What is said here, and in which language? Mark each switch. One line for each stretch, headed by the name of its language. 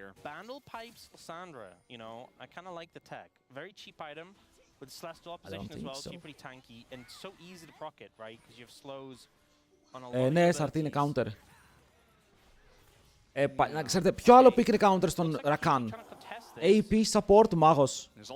English: Bundle Pipes Lissandra, you know, I kind of like the tech. Very cheap item with Celestial opposition as well, so you're pretty tanky and so easy to proc it, right? Because you have slows on a lot of
Greek: ναι, SRT είναι counter. Να ξέρετε, ποιο άλλο pick είναι counter στον Rakan? AP support μάγος.